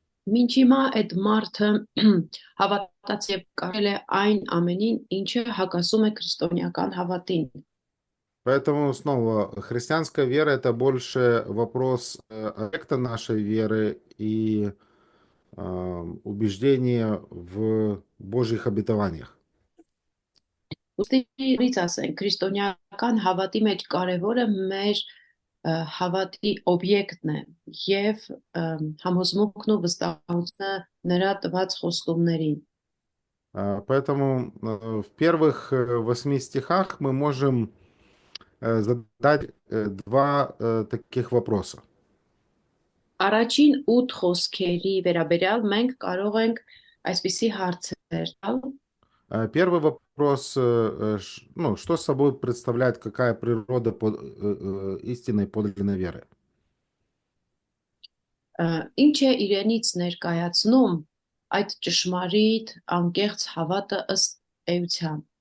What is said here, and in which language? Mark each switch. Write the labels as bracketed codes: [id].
[hy] Մինչ հիմա այդ մարդը հավատաց եւ կարել է այն ամենին, ինչը հակասում է քրիստոնեական հավատին։ [ru] Поэтому снова христианская вера это больше вопрос аспекта нашей веры и убеждения в Божьих обетованиях. [hy] Ուստի ինձ ասեն, քրիստոնեական հավատի մեջ կարևորը մեր հավատի օբյեկտն է եւ համոզմունքն ու վստահությունը նրա տված խոստումներին։ [ru] Поэтому в первых 8 стихах мы можем задать два таких вопроса. [hy] Առաջին 8 խոսքերի վերաբերյալ մենք կարող ենք այսպիսի հարցեր տալ։ [ru] Первый вопрос, ну, что собой представляет, какая природа истинной подлинной веры? [hy] Ինչ է իրենից ներկայացնում այդ ճշմարիտ անկեղծ հավատը ըստ էության։